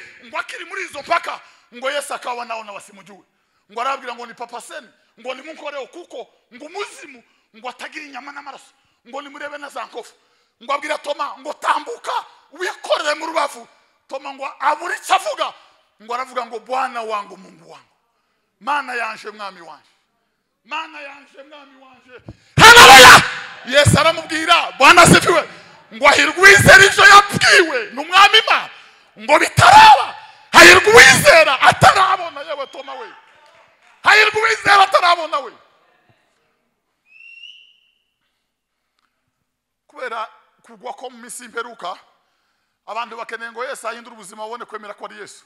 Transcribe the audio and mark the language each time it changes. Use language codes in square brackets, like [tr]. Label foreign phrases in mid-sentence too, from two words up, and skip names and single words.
[rn] Ngo akiri muri izo mpaka ngo Yesu akabona n'abasimugiwe. Ngo arababwira ngo ni papa seni, ngo nimunkoreho kuko ngo umuzimu ngo atagira inyama n'amaraso, ngo nimurebe na za nkofu. Ngo abwira Toma ngo tambuka wikorere mu rubavu. Toma ngo abura icyo avuga, ngo aravuga ngo [sw] Bwana wangu Mungu wangu, [rn] Mana yanje mwami wanje, Mana yanje mwami wanje. Haleluya! Yesu aramubwira [sw] Bwana asifiwe, [rn] ngo ahirwa uwizera ivyo yabwiwe n'umwami Imana, ngo bitaraba. Hahirwa uwizera atarabona. Yewe Toma we, hahirwa uwizera atarabona we. Kubera kugwa ko mu minsi y'imperuka, abantu bakeneye ngo Yesu ahindure ubuzima babone kwemera ko ari Yesu.